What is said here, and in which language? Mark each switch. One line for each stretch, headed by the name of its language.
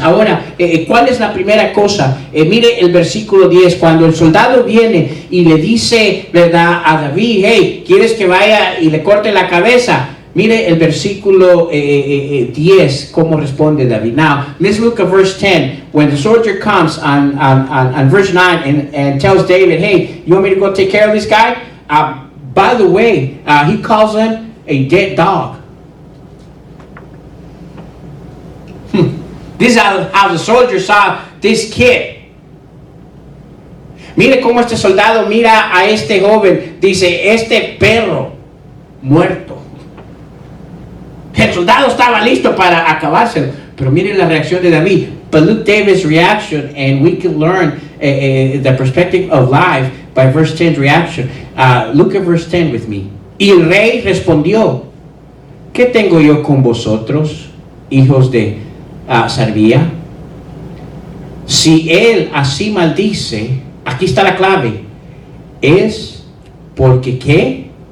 Spanish: Ahora, ¿cuál es la primera cosa? Mire el versículo 10, cuando el soldado viene y le dice, ¿verdad?, a David, hey, ¿quieres que vaya y le corte la cabeza? Mire el versículo 10, cómo responde David.
English: Now, let's look at verse 10. When the soldier comes on verse 9 and tells David, hey, you want me to go take care of this guy? By the way, he calls him a dead dog. This is how the soldier saw this kid.
Spanish: Mire cómo este soldado mira a este joven. Dice, este perro muerto. El soldado estaba listo para acabárselo. Pero miren la reacción de David.
English: But look David's reaction, and we can learn the perspective of life by verse 10's reaction. Look at verse 10 with me.
Spanish: Y el rey respondió, ¿qué tengo yo con vosotros, hijos de Sarbía? Si él así maldice, aquí está la clave, es porque ¿qué?